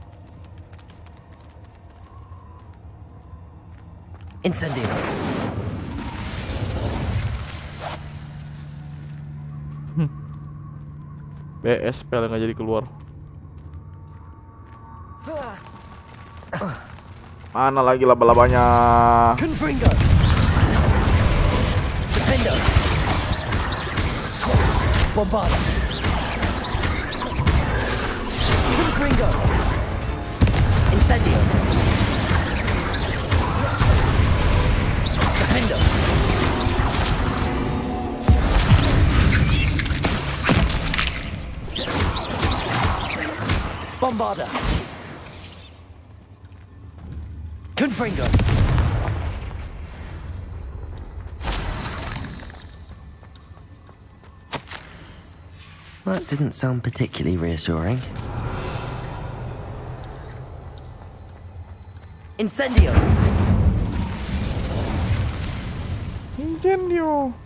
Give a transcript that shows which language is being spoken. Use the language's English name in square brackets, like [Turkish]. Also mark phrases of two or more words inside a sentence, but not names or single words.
[Indonesian] Incendio. BS spell nggak jadi keluar. Mana lagi laba-labanya? Confringo. Defendo. Bombarda. Confringo. Incendio. Defendo. Bombarda. Confringo. [English] That didn't sound particularly reassuring. [Indonesian] Incendio. Incendio.